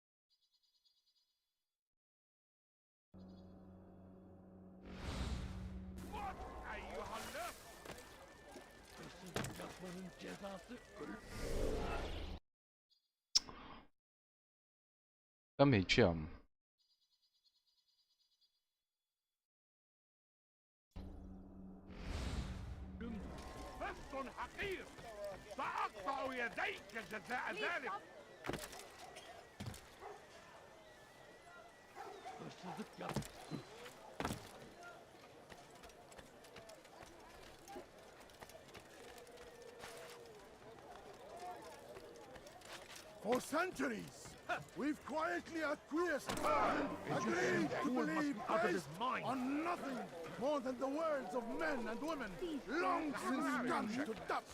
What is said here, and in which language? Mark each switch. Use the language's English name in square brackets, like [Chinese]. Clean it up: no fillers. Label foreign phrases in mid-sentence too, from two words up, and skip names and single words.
[Portuguese] Também te amo. [Arabic] حقير سأقطع يديك جزاء ذلك. [English] For centuries, we've quietly acquiesced, agreed to believe based on nothing more than the words of men and women long since done to dust.